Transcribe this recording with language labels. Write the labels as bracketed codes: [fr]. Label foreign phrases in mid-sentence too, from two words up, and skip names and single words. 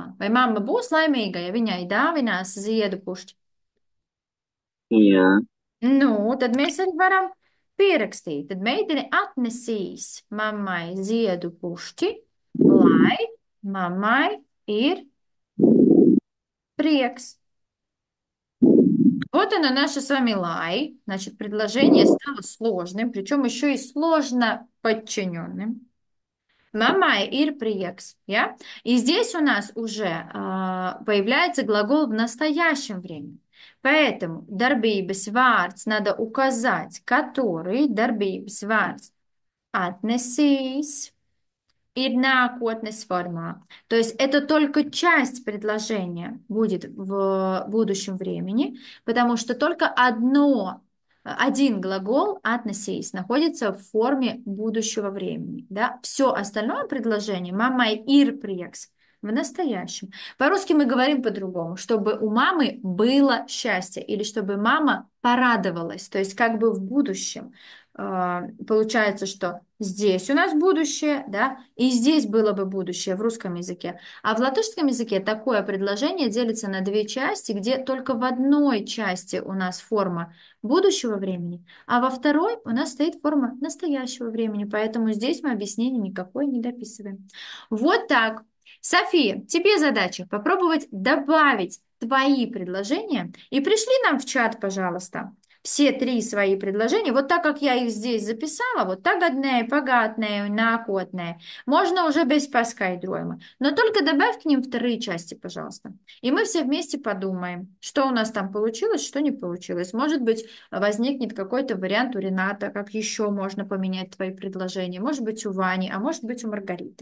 [lv] Vai mamma būs laimīga, ja viņai dāvinās ziedu pušķi? Jā, Nu, tad mēs arī varam pierakstīt. Tad meitene atnesīs mammai ziedu pušķi, lai mammai ir приекс. [ru] Вот оно наше с вами лай. Значит, предложение стало сложным, причем еще и сложно подчиненным. [lv] Mammai ir prieks, jā. [ru] И здесь у нас уже появляется глагол в настоящем времени. [lv] Поэтому darbības vārds [ru] надо указать, который [lv] darbības vārds atnesīs ir nākotnes формā. [ru] То есть это только часть предложения будет в будущем времени, потому что только один глагол atnesīs находится в форме будущего времени. Да? Все остальное предложение [lv] мамai ir prieks [ru] в настоящем. По-русски мы говорим по-другому, чтобы у мамы было счастье или чтобы мама порадовалась, то есть как бы в будущем. Получается, что здесь у нас будущее, да, и здесь было бы будущее в русском языке. А в латышском языке такое предложение делится на две части, где только в одной части у нас форма будущего времени, а во второй у нас стоит форма настоящего времени, поэтому здесь мы объяснение никакое не дописываем. Вот так. София, тебе задача попробовать добавить твои предложения и пришли нам в чат, пожалуйста, все три свои предложения, вот так как я их здесь записала, вот [lv] tagadnē, pagātnē, nākotnē, [ru] можно уже без paskaidrojuma, но только добавь к ним вторые части, пожалуйста. И мы все вместе подумаем, что у нас там получилось, что не получилось. Может быть, возникнет какой-то вариант у Рената, как еще можно поменять твои предложения. Может быть, у Вани, а может быть, у Маргариты.